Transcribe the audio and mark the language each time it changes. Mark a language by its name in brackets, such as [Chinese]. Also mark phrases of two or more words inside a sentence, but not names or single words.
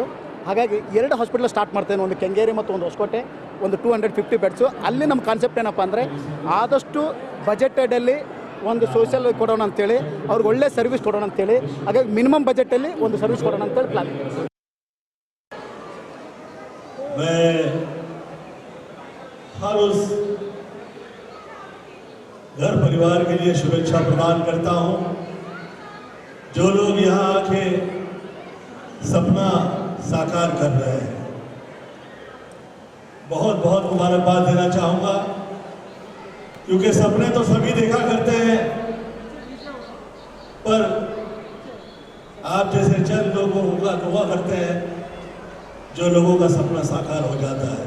[Kannada] ಹಾಗಾಗಿ 2 [English] hospital start [Kannada] ಮಾಡ್ತೇನೆ, ಒಂದು ಕೆಂಗೇರಿ ಮತ್ತು ಒಂದು ಹೊಸಕೋಟೆ, ಒಂದು 250 ಬೆಡ್ಸು. ಅಲ್ಲಿ ನಮ್ಮ ಕಾನ್ಸೆಪ್ಟ್ ಏನಪ್ಪ ಅಂದರೆ, ಆದಷ್ಟು ಬಜೆಟೆಡಲ್ಲಿ ಒಂದು ಸೋಷಿಯಲ್ ಕೊಡೋಣ ಅಂತೇಳಿ, ಅವ್ರಿಗೆ ಒಳ್ಳೆ ಸರ್ವಿಸ್ ಕೊಡೋಣ ಅಂತೇಳಿ. ಹಾಗಾಗಿ [English] minimum budgetಲ್ಲಿ [Kannada] ಒಂದು ಸರ್ವಿಸ್ ಕೊಡೋಣ ಅಂತೇಳಿ ಪ್ಲಾನ್. [Hindi] हर उस घर परिवार के लिए शुभेच्छा प्रदान करता हूं जो लोग यहां आके सपना साकार कर रहे हैं। बहुत बहुत मुबारकबाद देना चाहूंगा, क्योंकि सपने तो सभी देखा करते हैं, पर आप जैसे चंद लोगों का दुआ करते हैं जो लोगों का सपना साकार हो जाता है।